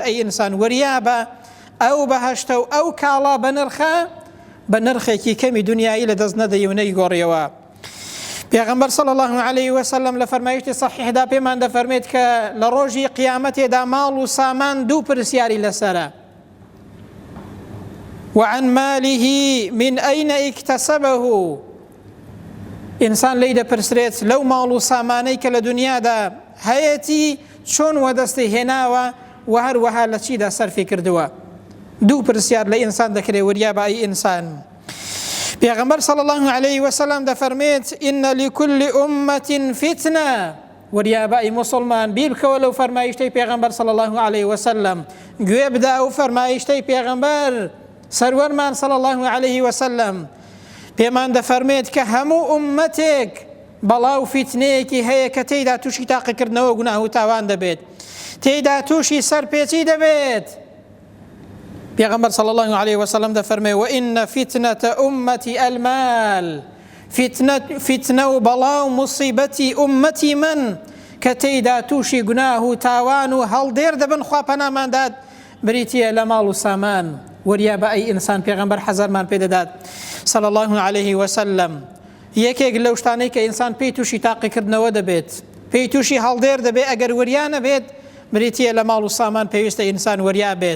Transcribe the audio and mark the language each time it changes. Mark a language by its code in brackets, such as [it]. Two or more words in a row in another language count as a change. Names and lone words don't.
[ckb] ئەی ئینسان وریابە ئەو بەهەشتە و ئەو کاڵا بەنرخە بە نرخێکی کەمی دنیایی لە دەست نەدەی و نەیگۆڕیەوە. پێغەمبەر [ar] صلی الله عليه وسلم [ckb] لە فەرمایشتی صحیحدا پێمان دەفەرمێت کە لە ڕۆژی قیامەتێدا ماڵ و سامان دوو پرسیاری لەسەرە. [ar] وعن ماله من أين اكتسبه، [ckb] ئینسان لی دەپرسرێت لەو ماڵ و سامانەی کە لە دنیادا هەیەی چۆن وەدەستی هێناوە و هەروەها لە چیدا سەرفی کردووە. دوو پرسیار لە ئینسان دەکرێت وریابە ئەی ئینسان. [ar] پێغەمبەر صلی الله عليه وسلم دەفەرمێت إن لكل أمة فتنة، [ckb] وریابە ئەی موسڵمان بیر بکەوە لەو فەرمایشتەی پێغەمبەر [ar] صلی الله عليه وسلم، [ckb] گوێ بدە ئەو فەرمایشتەی پێغەمبەر سەروەرمان [ar] صلی الله عليه وسلم [ckb] پێمان دەفەرمێت کە هەموو ئومەتێک بەڵاو فیتنەیەکی هەیە کە تێیدا تووشی تاقیکردنەوە گوناه و تاوان دەبێت، تێیدا تووشی سەرپێچی دەبێت. [ar] پێغەمبەر صلی الله عليه وسلم دەفەرمێ وإن فتنة أمتي المال، [ckb] فتنە و بەڵاو مصیبەتی ئومەتی من کە تێیدا تووشی گوناه و تاوان و هەڵدێر دەبن خوا پەنامانداد بریتیە لە ماڵ و سامان. وریابە ئەی ئینسان پێغەمبەر حەزەرمان پێدەدات [ar] صلی الله عليه وسلم [ckb] یەکێک لەو شتانەی کە ئینسان پێی تووشی تاقیکردنەوە دەبێت، پێی تووشی هەڵدێر دەبێت، ئەگەر وریان نەبێت بریتیە لە ماڵ و سامان پێویستە ئینسان وریا بێت.